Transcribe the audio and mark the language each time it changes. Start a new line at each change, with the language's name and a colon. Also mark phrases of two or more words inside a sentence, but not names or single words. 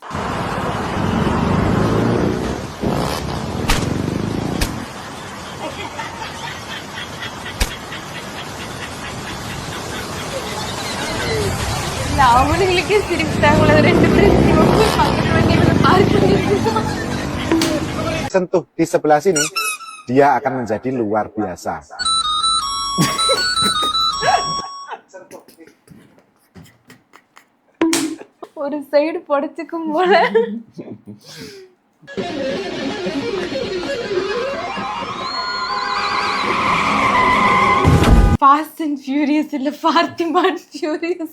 Tamil: அவனுங்களுக்கே சிரிப்பாங்களா 2 பேரும் பக்கத்து வண்டியில பார்க் பண்ணிருக்கான்.
Malay: Sentuh di sebelah sini, dia akan menjadi luar biasa.
Tamil: ஒரு சைடு பொடிச்சுக்கும் போல. ஃபாஸ்ட் அண்ட் ஃபியூரியஸ் இல்ல ஃபாத்திமா அண்ட் ஃபியூரியஸ்.